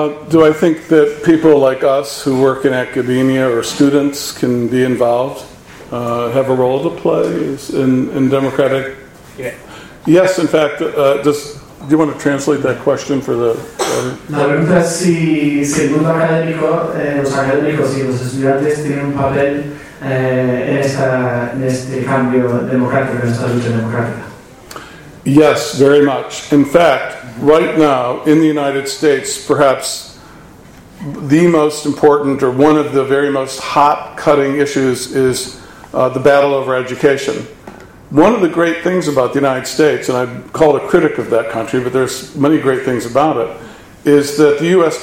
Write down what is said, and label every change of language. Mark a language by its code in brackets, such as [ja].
[en] Do I think that people like us who work in academia or students can be involved? Have a role to play in democratic? Yeah. Yes, in fact, do you want to translate that question for the... [es] La pregunta es si el mundo académico, los académicos y los estudiantes tienen un papel en este cambio democrático, en esta lucha democrática. [en] Yes, very much. In fact, right now, in the United States, perhaps the most important or one of the very most hot-cutting issues is the battle over education. One of the great things about the United States, and I'm called a critic of that country, but there's many great things about it, is that the U.S.